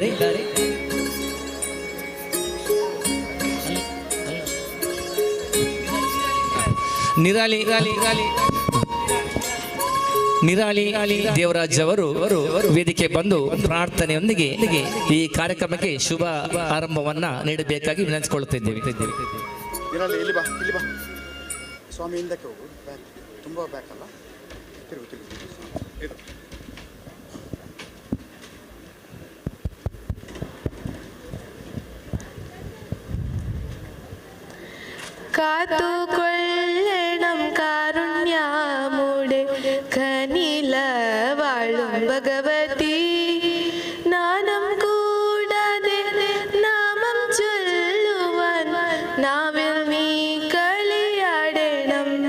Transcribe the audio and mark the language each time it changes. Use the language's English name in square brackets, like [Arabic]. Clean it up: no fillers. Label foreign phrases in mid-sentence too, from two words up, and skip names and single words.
[Kannada] ನಿರಾಳಿ ದೇವರಾಜ್ ಅವರು ವೇದಿಕೆ ಬಂದು ಪ್ರಾರ್ಥನೆಯೊಂದಿಗೆ ಈ ಕಾರ್ಯಕ್ರಮಕ್ಕೆ ಶುಭ ಆರಂಭವನ್ನ ನೀಡಬೇಕಾಗಿ ವಿನಂತಿಸಿಕೊಳ್ಳುತ್ತಿದ್ದೇವೆ. ಇಲ್ಲಿ ಬಾ ಸ್ವಾಮಿ, ಹಿಂದಕ್ಕೆ ಹೋಗು. ತುಂಬಾ ಬ್ಯಾಕ್ ಅಲ್ಲ, ತಿರುಗು. [Malayalam] കാത്തുകൊള്ളണം കാരുണ്യമുടെ കനില വാഴും ഭഗവതി, നാനം കൂടാതെ നാമം ചൊല്ലുവാൻ നാവിൽ നീ കളിയാടണം.